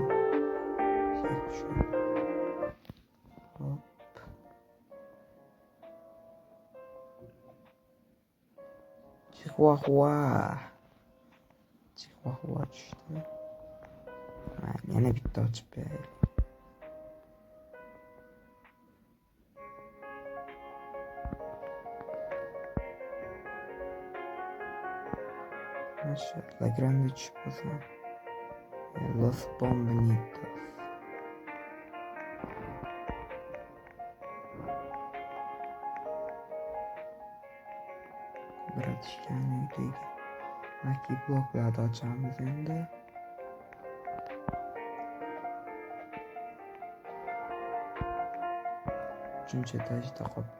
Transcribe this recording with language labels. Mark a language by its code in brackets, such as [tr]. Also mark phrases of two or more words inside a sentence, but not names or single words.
[uz] Pishak tushadi. Hop. Chihuahua tushdi. Yana bitta ochib qo'yaylik. La grande chiposa. Los bombonitos. Bratishkani uydagi Lucky Blocklarni ochamiz endi. Uchinchi etajda qolibdi.